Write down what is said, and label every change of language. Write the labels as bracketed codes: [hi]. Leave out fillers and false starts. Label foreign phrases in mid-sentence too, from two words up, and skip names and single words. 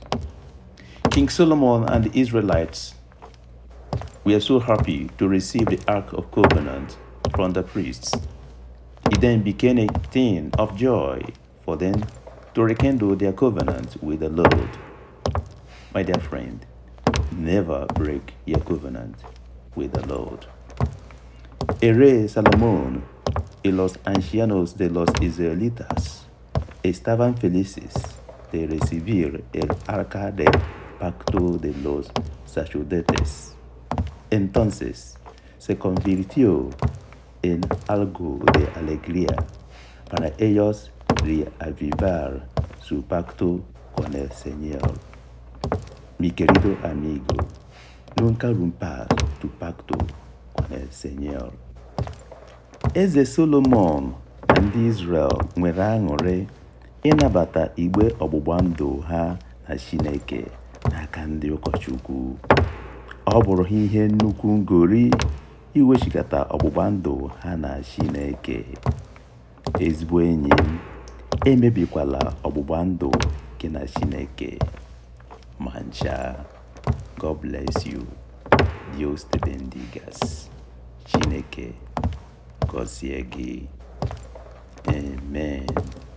[en] King Solomon and the Israelites were so happy to receive the Ark of Covenant from the priests. It then became a thing of joy for them to rekindle their covenant with the Lord. My dear friend, never break your covenant with the Lord. [es] El rey Salomón y los ancianos de los israelitas estaban felices de recibir el arca del pacto de los sacerdotes. Entonces se convirtió en algo de alegría para ellos reavivar su pacto con el Señor. Mi querido amigo, nunca rompas tu pacto con el Señor. [ig] Eze Solomon na ndị Israel nwere aṅụrị ịnabata igbe ọgbụgba ndụ ha na Chineke n'aka ndị ụkọchukwu. Ọ bụrụ ha ihe nnukwu ngori iwechigata ọgbụgba ndụ ha na Chineke. Ezigbo enyi m, emebikwala ọgbụgba ndụ gị na Chineke ma ncha. [en] God bless you. [es] Dios te bendigas. [ig] Chineke gọzie gị. Amen.